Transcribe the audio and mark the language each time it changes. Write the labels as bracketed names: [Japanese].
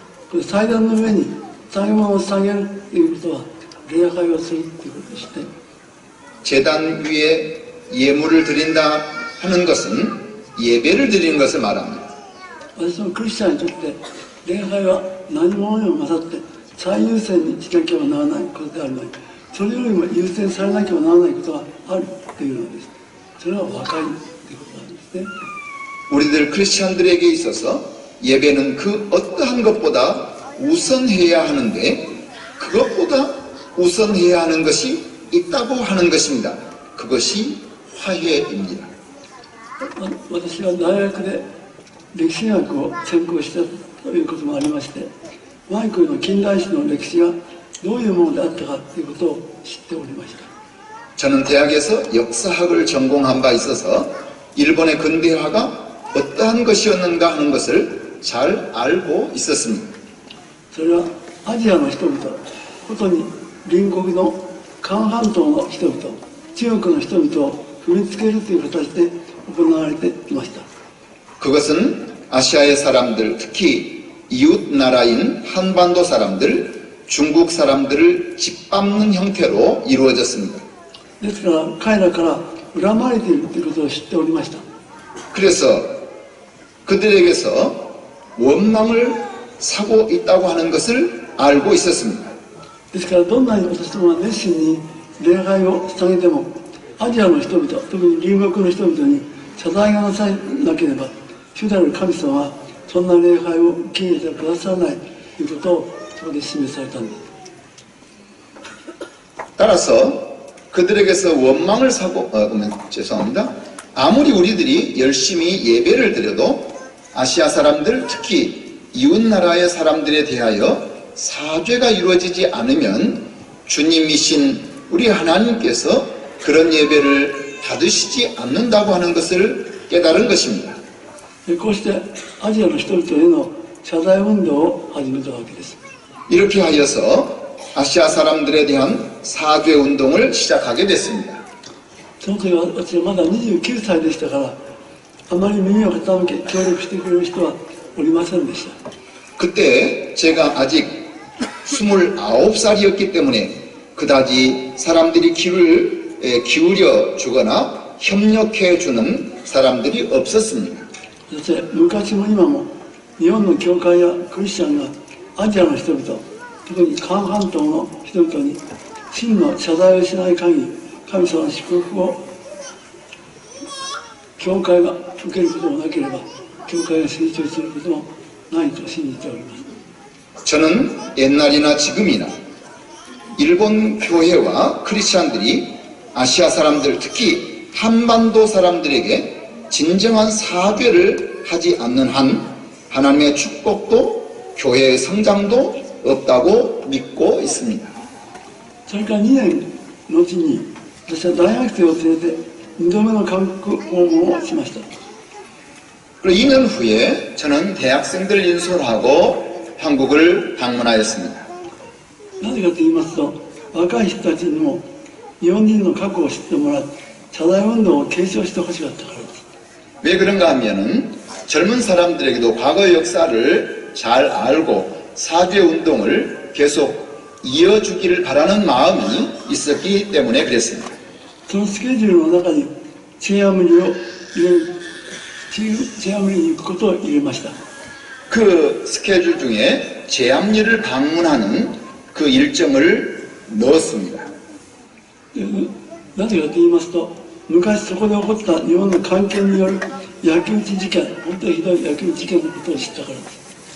[Japanese] これ祭壇の上に下げ物を下げるということは礼拝をするということでして、 [Korean] 제단 위에 예물을 드린다 하는 것은 예배를 드리는 것을 말합니다. [Japanese] 私もクリスチャンにとって礼拝は何者にも勝って最優先にしなければならないことであるのに、それよりも優先されなければならないことがあるというのです。それは和解ということなんですね。 [Korean] 우리들 크리스찬들에게 있어서 예배는 그 어떠한 것보다 우선해야 하는데 그것보다 우선해야 하는 것이 있다고 하는 것입니다. 그것이 화해입니다. [Japanese] 私は大学で歴史学を専攻したということもありまして、ワイクの近代史の歴史がどういうものであったかということを知っておりました。 [Korean] 저는 대학에서 역사학을 전공한 바 있어서 일본의 근대화가 어떠한 것이었는가 하는 것을 잘 알고 있었습니다. [Japanese] それはアジアの人々、ことに隣国の韓半島の人々、中国の人々を踏みつけるという形で行われていました。 [Korean] 그것은 아시아의 사람들, 특히 이웃 나라인 한반도 사람들, 중국 사람들을 짓밟는 형태로 이루어졌습니다. [Japanese] ですから彼らから恨まれているということを知っておりました。 [Korean] 그래서 그들에게서 원망을 사고 있다고 하는 것을 알고 있었습니다. [Japanese] ですからどんなに私どもが熱心に礼拝を捧げても、アジアの人々、特に隣国の人々に謝罪がなさなければ、主である神様はそんな礼拝を受け入れてくださらないということをそこで示されたんです。 [Korean] 따라서 그들에게서 원망을 사고 죄송합니다. 아무리 우리들이 열심히 예배를 드려도 아시아 사람들, 특히 이웃 나라의 사람들에 대하여 사죄가 이루어지지 않으면 주님이신 우리 하나님께서 그런 예배를 받으시지 않는다고 하는 것을 깨달은 것입니다. [Japanese] こうしてアジアの人々への謝罪運動を始めたわけです。 [Korean] 이렇게 하여서 아시아 사람들에 대한 사죄 운동을 시작하게 됐습니다. [Japanese] その時は私はまだ29歳でしたから、あまり耳を傾け協力してくれる人はおりませんでした。 [Korean] 그때 제가 아직 29살이었기 때문에 그다지 사람들이 귀를 기울여 주거나 협력해 주는 사람들이 없었습니다. [Japanese] そして昔も今も日本の教会やクリスチャンがアジアの人々、特に韓半島の人々に真の謝罪をしない限り、神様の祝福を教会が受けることもなければ、教会が成長することもないと信じております。 [Korean] 저는 옛날이나 지금이나 일본 교회와 크리스찬들이 아시아 사람들, 특히 한반도 사람들에게 진정한 사죄를 하지 않는 한 하나님의 축복도 교회의 성장도 없다고 믿고 있습니다. [Japanese] それから2年のうちに私は大学生を連れて2度目の韓国訪問をしました。 [Korean] 그리고 2년 후에 저는 대학생들 인솔하고 한국을 방문하였습니다. [Japanese] なぜかと言いますと、若い人たちにも日本人の過去を知ってもらい、謝罪運動を継承してほしかったからです。 [Korean] 왜 그런가 하면은 젊은 사람들에게도 과거의 역사를 잘 알고 사죄 운동을 계속 이어주기를 바라는 마음이 있었기 때문에 그랬습니다. [Japanese] そのスケジュールの中にチェアムリを入れる、チェアムリに行くことを入れました。 [Korean] 그 스케줄 중에 제암리를 방문하는 그 일정을 넣었습니다. [Japanese] なぜかと言いますと、昔そこで起こった日本の関係による焼き討ち事件、本当にひどい焼き討ち事件のことを知ったからです。